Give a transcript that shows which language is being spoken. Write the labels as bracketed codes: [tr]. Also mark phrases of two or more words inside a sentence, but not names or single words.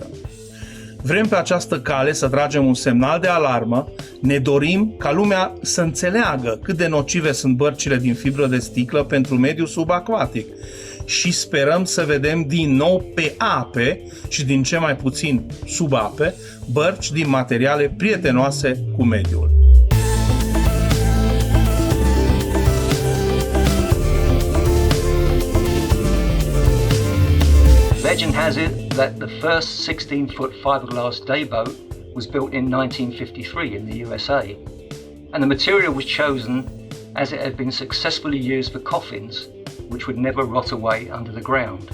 [ro] Vrem pe această cale să tragem un semnal de alarmă, ne dorim ca lumea să înțeleagă cât de nocive sunt bărcile din fibră de sticlă pentru mediul subaquatic și sperăm să vedem din nou pe ape și din ce mai puțin sub ape bărci din materiale prietenoase cu mediul. [en] Legend has it that the first 16-foot fiberglass day boat was built in 1953 in the USA, and the material was chosen as it had been successfully used for coffins, which would never rot away under the ground.